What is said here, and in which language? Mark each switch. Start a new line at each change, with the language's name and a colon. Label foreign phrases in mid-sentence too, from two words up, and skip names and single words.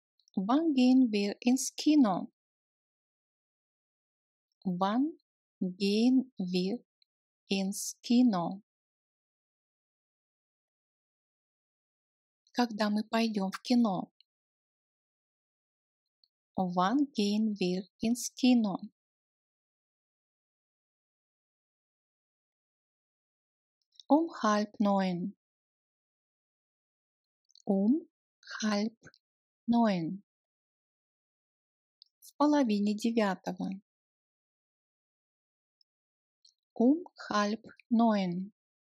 German: Wann gehen wir ins Kino? Wann gehen wir ins Kino?
Russian: Когда мы пойдем в кино?
German: Wann gehen wir ins Kino? Um 8:30. Um 8:30.
Russian: В половине девятого.
German: Um 8:30.